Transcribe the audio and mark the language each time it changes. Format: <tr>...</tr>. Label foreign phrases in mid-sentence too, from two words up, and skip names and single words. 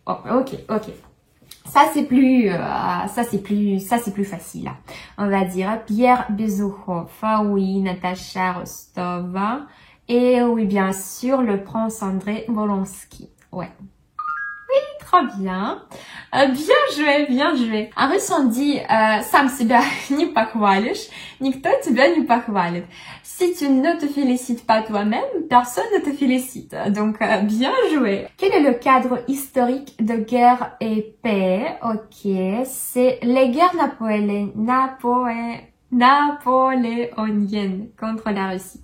<fr>Oh, ok. Ça c'est plus facile. On va dire Pierre Bezukhov, oui, Natacha Rostov, et oui, bien sûr, le prince André Bolonsky. Ouais. Oui, très bien. Bien joué. En russe, on dit</fr> <ru>«Сам себя не похвалишь, никто тебя не похвалит».</ru> <fr>Si tu ne te félicites pas toi-même, personne ne te félicite. Donc, bien joué. Quel est le cadre historique de Guerre et paix? Ok, c'est les guerres napoléoniennes contre la Russie.</fr>